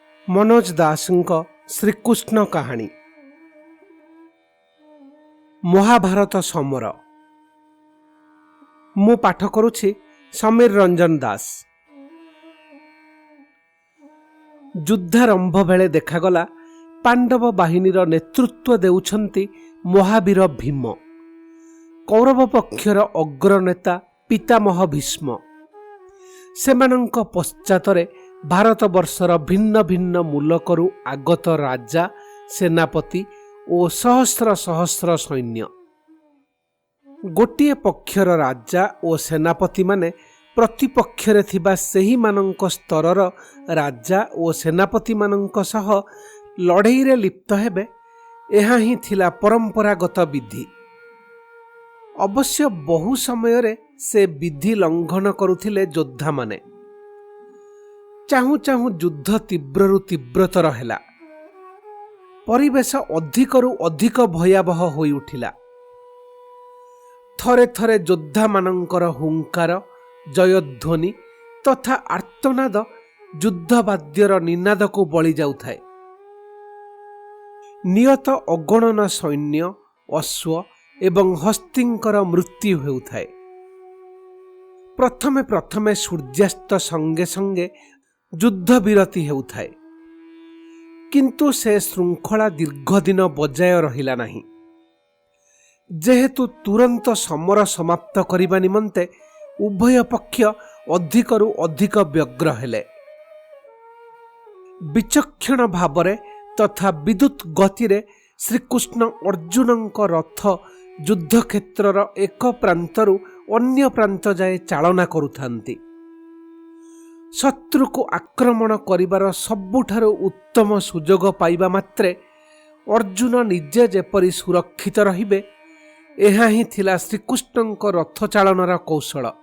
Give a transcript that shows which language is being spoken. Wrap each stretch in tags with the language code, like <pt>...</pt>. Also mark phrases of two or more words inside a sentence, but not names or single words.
<or>ମନୋଜ ଦାସଙ୍କ ଶ୍ରୀକୃଷ୍ଣ କାହାଣୀ ମହାଭାରତ ସମର ମୁଁ ପାଠ କରୁଛି ସମୀର ରଞ୍ଜନ ଦାସ। ଯୁଦ୍ଧାରମ୍ଭ ବେଳେ ଦେଖାଗଲା ପାଣ୍ଡବ ବାହିନୀର ନେତୃତ୍ୱ ଦେଉଛନ୍ତି ମହାବୀର ଭୀମ, କୌରବ ପକ୍ଷର ଅଗ୍ରନେତା ପିତାମହ ଭୀଷ୍ମ। ସେମାନଙ୍କ ପଶ୍ଚାତରେ ଭାରତ ବର୍ଷର ଭିନ୍ନ ଭିନ୍ନ ମୂଲକରୁ ଆଗତ ରାଜା, ସେନାପତି ଓ ସହସ୍ର ସହସ୍ର ସୈନ୍ୟ। ଗୋଟିଏ ପକ୍ଷର ରାଜା ଓ ସେନାପତି ମାନେ ପ୍ରତିପକ୍ଷରେ ଥିବା ସେହି ମାନଙ୍କ ସ୍ତରର ରାଜା ଓ ସେନାପତି ମାନଙ୍କ ସହ ଲଢ଼େଇ ରେ ଲିପ୍ତ ହେବେ, ଏହା ହିଁ ଥିଲା ପରମ୍ପରାଗତ ବିଧି। ଅବଶ୍ୟ ବହୁ ସମୟ ରେ ସେ ବିଧି ଲଙ୍ଘନ କରୁଥିଲେ ଯୋଦ୍ଧା ମାନେ। ଚାହୁଁ ଚାହୁଁ ଯୁଦ୍ଧ ତୀବ୍ରରୁ ତୀବ୍ରତର ହେଲା, ପରିବେଶ ଅଧିକରୁ ଅଧିକ ଭୟାବହ ହୋଇ ଉଠିଲା। ଥରେ ଥରେ ଯୋଦ୍ଧା ମାନଙ୍କର ହୁଙ୍କାର, ଜୟଧ୍ୱନି ତଥା ଆର୍ତ୍ତନାଦ ଯୁଦ୍ଧବାଦ୍ୟର ନିନାଦ କୁ ବଳି ଯାଉଥାଏ। ନିୟତ ଅଗଣନ ସୈନ୍ୟ, ଅଶ୍ୱ ଏବଂ ହସ୍ତୀଙ୍କର ମୃତ୍ୟୁ ହେଉଥାଏ। ପ୍ରଥମେ ପ୍ରଥମେ ସୂର୍ଯ୍ୟାସ୍ତ ସଙ୍ଗେ ସଙ୍ଗେ ଯୁଦ୍ଧ ବିରତି ହେଉଥାଏ, କିନ୍ତୁ ସେ ଶୃଙ୍ଖଳା ଦୀର୍ଘଦିନ ବଜାୟ ରହିଲା ନାହିଁ। ଯେହେତୁ ତୁରନ୍ତ ସମର ସମାପ୍ତ କରିବା ନିମନ୍ତେ ଉଭୟ ପକ୍ଷ ଅଧିକରୁ ଅଧିକ ବ୍ୟଗ୍ର ହେଲେ। ବିଚକ୍ଷଣ ଭାବରେ ତଥା ବିଦ୍ୟୁତ ଗତିରେ ଶ୍ରୀକୃଷ୍ଣ ଅର୍ଜୁନଙ୍କ ରଥ ଯୁଦ୍ଧ କ୍ଷେତ୍ରର ଏକ ପ୍ରାନ୍ତରୁ ଅନ୍ୟ ପ୍ରାନ୍ତ ଯାଏ ଚାଳନା କରୁଥାନ୍ତି। ଶତ୍ରୁ କୁ ଆକ୍ରମଣ କରିବାର ସବୁଠାରୁ ଉତ୍ତମ ସୁଯୋଗ ପାଇବା ମାତ୍ରେ ଅର୍ଜୁନ ନିଜେ ଯେପରି ସୁରକ୍ଷିତ ରହିବେ, ଏହା ହିଁ ଥିଲା ଶ୍ରୀକୃଷ୍ଣଙ୍କ ରଥ ଚାଳନାର କୌଶଳ।</or>